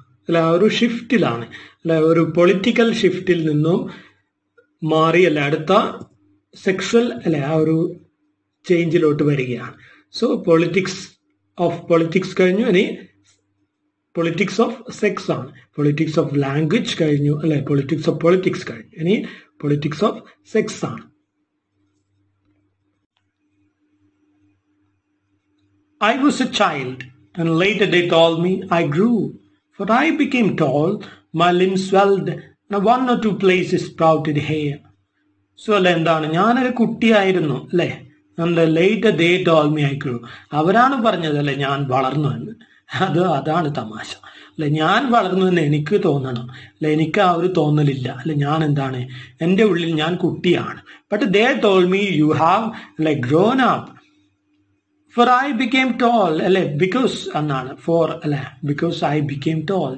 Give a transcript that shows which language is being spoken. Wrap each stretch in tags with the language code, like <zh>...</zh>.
<ml>അല്ല, ഒരു ഷിഫ്റ്റിലാണ്, അല്ല, ഒരു പൊളിറ്റിക്കൽ ഷിഫ്റ്റിൽ നിന്നും മാറി അല്ല അടുത്ത സെക്ഷൽ അല്ലെ ആ ഒരു ചേഞ്ചിലോട്ട് വരികയാണ്. സോ പൊളിറ്റിക്സ് കഴിഞ്ഞു, ഇനി പൊളിറ്റിക്സ് ഓഫ് സെക്സ് ആണ്. പൊളിറ്റിക്സ് ഓഫ് ലാംഗ്വേജ് കഴിഞ്ഞു, അല്ലെ, പൊളിറ്റിക്സ് കഴിഞ്ഞു, ഇനി പൊളിറ്റിക്സ് ഓഫ് സെക്സ് ആണ്.</ml> <en>I was a child, and later they told me I grew, for I became tall, my limbs swelled, and one or two places sprouted hair.</en> <ml>So അല്ലെ എന്താണ്, ഞാനൊരു കുട്ടിയായിരുന്നു അല്ലെ,</ml> <en>Later they told me I grew.</en> <ml>അവരാണ് പറഞ്ഞത് അല്ലെ ഞാൻ വളർന്നു എന്ന്. അതാണ് തമാശ അല്ലെ. ഞാൻ വളർന്നു എന്ന് എനിക്ക് തോന്നണം അല്ലെ, എനിക്ക് ആ ഒരു തോന്നലില്ല അല്ലെ. ഞാൻ എന്താണ്, എൻ്റെ ഉള്ളിൽ ഞാൻ കുട്ടിയാണ്.</ml> <en>But they told me you have അല്ലെ grown up, for I became tall അല്ലെ, because എന്നാണ് for അല്ലെ, because I became tall.</en>